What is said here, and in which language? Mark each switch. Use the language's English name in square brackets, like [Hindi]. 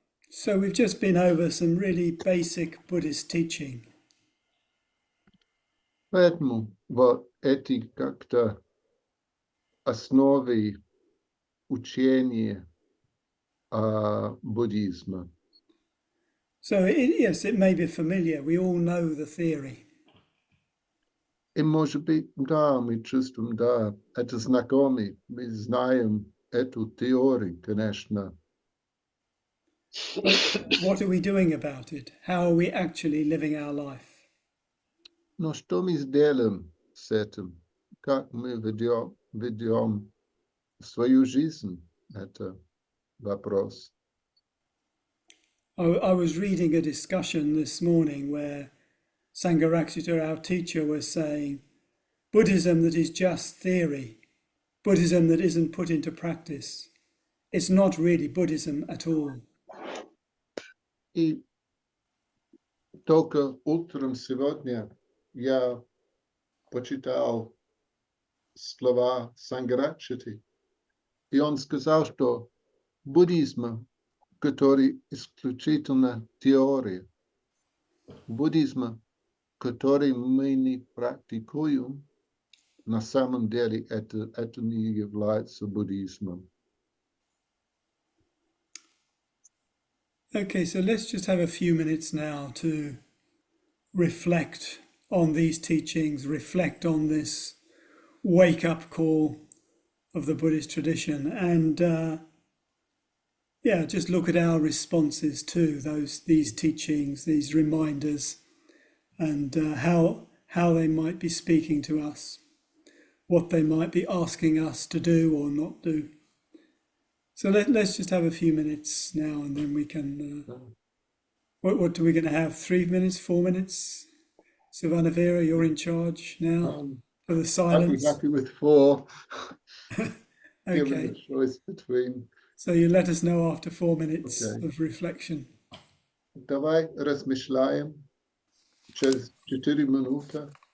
[English] So we've just been over some really basic Buddhist teaching. [Russian] Поэтому вот эти как-то основы учения буддизма. [English] So yes, it may be familiar. We all know the theory. [Russian] И может быть, да, мы чувствуем, да, это знакомый, мы знаем эту теорию, конечно. [English] But what are we doing about it? How are we actually living our life? [Russian] Но что мы сделаем с этим? Как мы ведем свою жизнь? Это вопрос. [English] I was reading a discussion this morning where Sangharakshita, our teacher, was saying Buddhism that is just theory, Buddhism that isn't put into practice, it's not really Buddhism at all. [Russian] И только утром сегодня я почитал слова Сангхаракшиты, и он сказал, что буддизм, который исключительно теория, буддизм, который мы не практикуем, на самом деле это не является буддизмом. [English] Okay, so let's just have a few minutes now to reflect on these teachings, reflect on this wake-up call of the Buddhist tradition, and just look at our responses to these teachings, these reminders, and how they might be speaking to us, what they might be asking us to do or not do. So let's just have a few minutes now, and then we can. What are we going to have? 3 minutes, 4 minutes? Savannah Vera, you're in charge now for the silence. I'd be happy with 4. Given Okay. the choice between. So you let us know after 4 minutes of reflection. [Russian] Давай размышляем через 4 минуты.